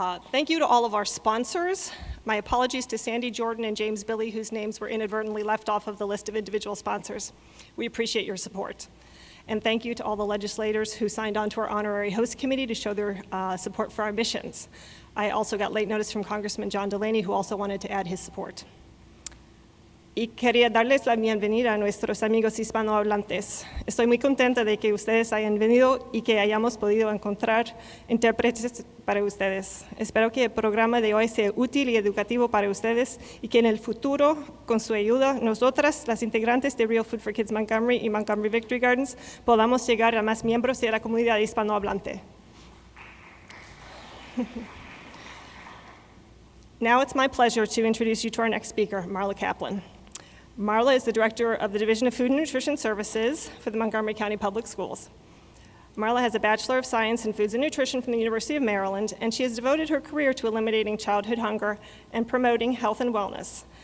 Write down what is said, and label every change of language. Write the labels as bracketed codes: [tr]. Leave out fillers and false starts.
[en] Thank you to all of our sponsors. My apologies to Sandy, Jordan, and James Billy, whose names were inadvertently left off of the list of individual sponsors. We appreciate your support. And thank you to all the legislators who signed on to our honorary host committee to show their support for our missions. I also got late notice from Congressman John Delaney, who also wanted to add his support. [es] Y quería darles la bienvenida a nuestros amigos hispanohablantes. Estoy muy contenta de que ustedes hayan venido y que hayamos podido encontrar intérpretes para ustedes. Espero que el programa de hoy sea útil y educativo para ustedes, y que en el futuro, con su ayuda, nosotras, las integrantes de Real Food for Kids Montgomery y Montgomery Victory Gardens, podamos llegar a más miembros de la comunidad hispanohablante. [en] Now it's my pleasure to introduce you to our next speaker, Marla Caplon. Marla is the director of the Division of Food and Nutrition Services for the Montgomery County Public Schools. Marla has a Bachelor of Science in Foods and Nutrition from the University of Maryland, and she has devoted her career to eliminating childhood hunger and promoting health and wellness.